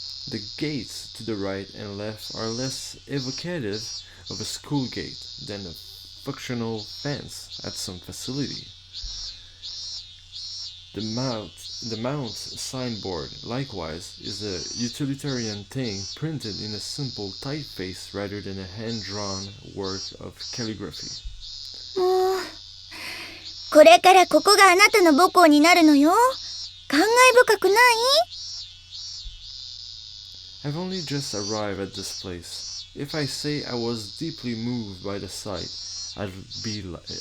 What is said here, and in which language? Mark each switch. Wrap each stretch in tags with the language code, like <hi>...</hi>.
<en>The gates to the right and left are less evocative of a school gate than a functional fence at some facility. The mount signboard, likewise, is a utilitarian thing printed in a simple typeface rather than a hand-drawn work of calligraphy.</en> <ja>もう、これからここがあなたの母校になるのよ。感慨深くない？</ja> <en>I've only just arrived at this place. If I say I was deeply moved by the sight, it'd be a lie.</en>